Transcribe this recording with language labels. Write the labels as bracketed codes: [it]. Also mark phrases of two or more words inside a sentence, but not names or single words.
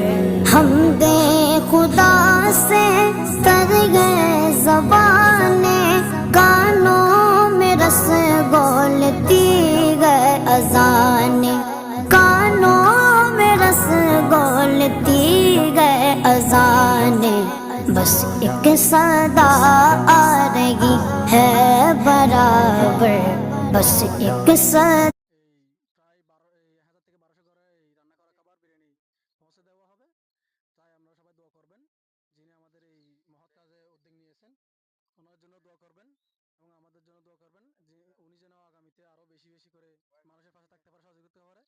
[ur] حمد خدا سے تر گئے زبانیں، کانوں میں رس گولتی گئے اذانیں، کانوں میں رس گولتی گئے اذانیں۔ بس ایک صدا آ رہی ہے برابر، بس ایک صدا [bn] প্রায় 1000 থেকে 1200 ঘরে এই রান্না করা খাবার বিরিয়ানি পৌঁছে দেওয়া হবে। তাই আপনারা সবাই দোয়া করবেন, যিনি আমাদের এই মহৎ কাজে উদ্যোগ নিয়েছেন ওনার জন্য দোয়া করবেন এবং আমাদের জন্য দোয়া করবেন যে উনি যেন আগামীতে আরো বেশি বেশি করে মানুষের পাশে থাকতে পারে, সহযোগিতা করতে পারে।